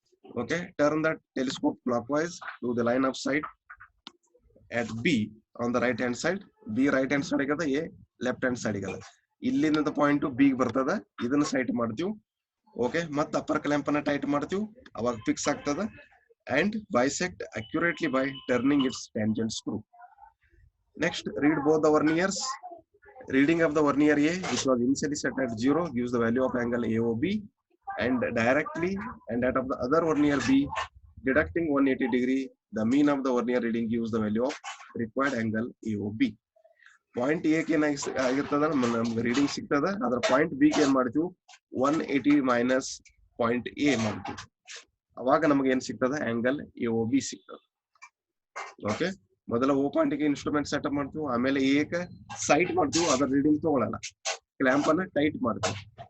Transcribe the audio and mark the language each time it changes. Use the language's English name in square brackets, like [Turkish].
[English] Okay, turn that telescope clockwise to the line of sight at B on the right hand side. [Kannada] B right hand side ಆಗದ, A left hand side ಆಗದ. ಇಲ್ಲಿಂದ point B ಬರ್ತದ, ಇದನ್ನ site ಮಾಡ್ತೀವಿ. Okay, ಮತ್ತೆ upper clamp ಅನ್ನ tight ಮಾಡ್ತೀವಿ, ಅವಾಗ ಫಿಕ್ಸ್ ಆಗ್ತದ. [English] and bisect accurately by turning its tangent screw. Next, read both the verniers. Reading of the vernier A, which was initially set at 0, gives the value of angle AOB, and directly, and that of the other vernier B, deducting 180 degree, the mean of the vernier reading gives the value of required angle AOB. [Kannada] Point A ಗೆ ಏನಾಗಿರ್ತದ, ನಮ್ಗೆ reading ಸಿಗ್ತದ. ಅದರ point B ಗೆ ಏನ್ ಮಾಡ್ತೀವಿ, 180 minus point A ಮಾಡ್ತೀವಿ. ಅವಾಗ ನಮಗೆ ಏನ್ ಸಿಗ್ತದ, ಆಂಗಲ್ AOB ಸಿಗ್ತದ. ಓಕೆ, ಮೊದಲ ಓ ಪಾಯಿಂಟ್ ಗೆ ಇನ್ಸ್ಟ್ರೂಮೆಂಟ್ ಸೆಟಪ್ ಮಾಡ್ತೀವಿ, ಆಮೇಲೆ ಎ ಗೆ ಸೈಟ್ ಮಾಡ್ತೀವಿ, ಅದರ ರೀಡಿಂಗ್ ತಗೊಳ್ಳಲ್ಲ, ಕ್ಲಾಂಪ್ ಅನ್ನ ಟೈಟ್ ಮಾಡ್ತೀವಿ.